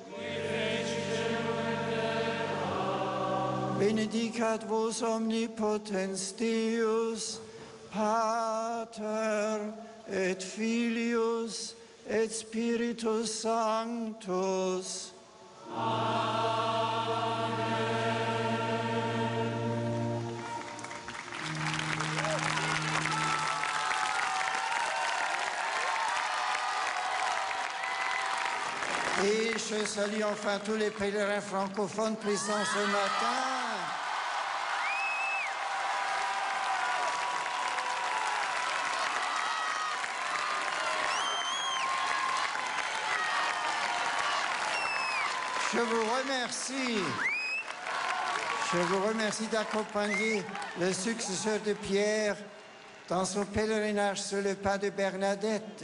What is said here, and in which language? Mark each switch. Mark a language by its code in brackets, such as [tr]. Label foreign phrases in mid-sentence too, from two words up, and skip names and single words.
[la] Benedicat vos omnipotens Deus, Pater et Filius et Spiritus Sanctus. [fr] Et je salue enfin tous les pèlerins francophones présents ce matin. Je vous remercie d'accompagner le successeur de Pierre dans son pèlerinage sur le pas de Bernadette.